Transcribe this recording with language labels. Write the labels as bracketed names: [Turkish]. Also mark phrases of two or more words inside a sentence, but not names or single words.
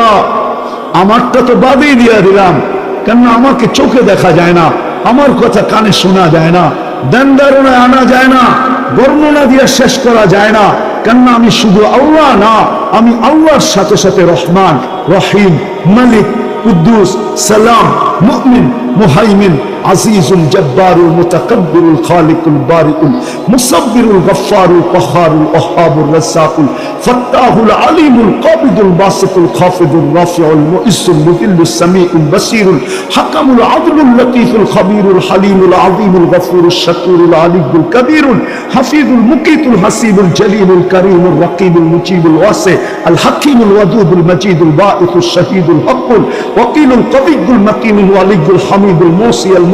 [Bangla] আমারটা তো বাদেই দিয়া দিলাম, কেন আমাকে চোখে দেখা যায় না, আমার কথা কানে শোনা যায় না, ধ্যান ধারণায় আনা যায় না, বর্ণনা দিয়ে শেষ করা যায় না। কেন আমি শুধু আল্লাহ না, আমি আল্লাহর সাথে সাথে রহমান, রহিম, মালিক, কুদ্দুস, সালাম, মুমিন, মুহাইমিন, আজিজুল জব্বারুল মুতাকাব্বিরুল খালিকুল বারিকুল মুসাব্বিরুল গফফারুল কহ্হারুল ওয়াহ্হাবুর রাজ্জাকুল ফাত্তাহুল আলিমুল কাবিদুল বাসিতুল খাফিদুর রাফিউল মুইসুল মুযিল্লুস সামিউল বাসীরুল হাকামুল আদলুল লতীফুল খবীরুল হালিমুল আযীমুল গফুরুশ শাকুরুল আলিয়ুল কবীরুল হাফিজুল মুকিতুল হাসিবুল জলিলুল করিমুল রকিবুল মুজিবুল ওয়াসি আল হাকিমুল ওয়াদুদুল মজিদুল বাঈসুশ শহীদুল হকুল ওয়াকিলুল কবিয়ুল মাকিনুল ওয়ালিয়ুল হামিদুল মুসি আল